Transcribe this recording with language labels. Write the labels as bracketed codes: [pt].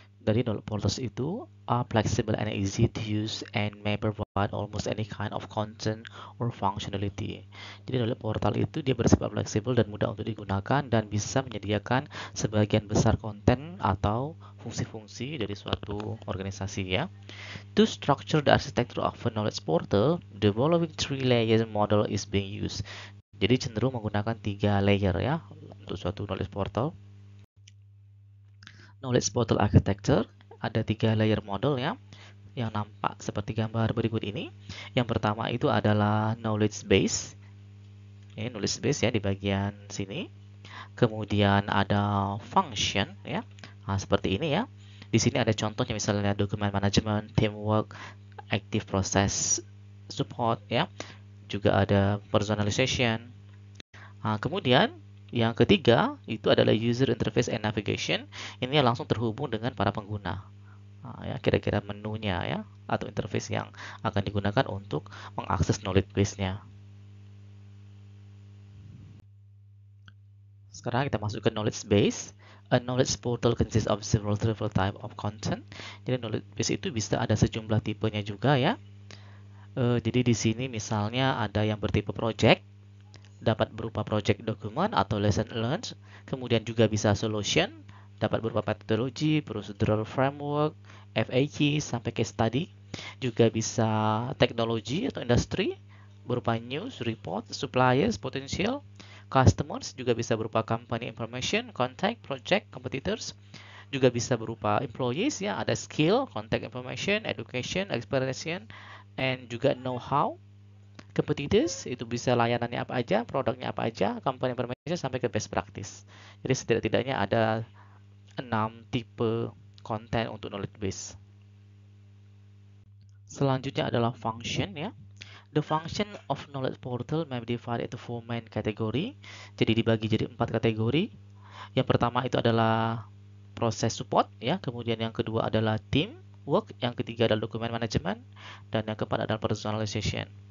[en] Dari knowledge portals itu are flexible and easy to use and may provide almost any kind of content or functionality. [id] Jadi knowledge portal itu dia bersifat fleksibel dan mudah untuk digunakan dan bisa menyediakan sebagian besar konten atau fungsi-fungsi dari suatu organisasi ya. [en] To structure the architecture of a knowledge portal, the following 3-layer model is being used. [id] Jadi cenderung menggunakan 3 layer ya untuk suatu knowledge portal. Knowledge portal architecture ada 3 layer model ya, yang nampak seperti gambar berikut ini. Yang pertama itu adalah knowledge base. Ini knowledge base ya di bagian sini. Kemudian ada function ya, seperti ini ya. Di sini ada contohnya misalnya document management, teamwork, active process support ya. Juga ada personalization. Kemudian yang ketiga itu adalah user interface and navigation. Ini langsung terhubung dengan para pengguna. Ya, kira-kira menunya ya atau interface yang akan digunakan untuk mengakses knowledge base-nya. Sekarang kita masuk ke knowledge base. [en] A knowledge portal consists of several type of content. [id] Jadi knowledge base itu bisa ada sejumlah tipenya juga ya. Jadi di sini misalnya ada yang bertipe project, dapat berupa project document atau lesson learned, kemudian juga bisa solution, dapat berupa metodologi, procedural framework, FAQ, sampai case study, juga bisa teknologi atau industri, berupa news, report, suppliers, potential, customers, juga bisa berupa company information, contact, project, competitors, Juga bisa berupa employees ya, ada skill, contact information, education, experience, and juga know-how. Competitors itu bisa layanannya apa aja, produknya apa aja, company information sampai ke best practice. Jadi setidak-tidaknya ada 6 tipe konten untuk knowledge base. Selanjutnya adalah function ya. [en] The function of knowledge portal may be divided into 4 main category. [id] Jadi dibagi jadi 4 kategori. Yang pertama itu adalah proses support ya, kemudian yang kedua adalah team work, yang ketiga adalah dokumen management, dan yang keempat adalah personalization.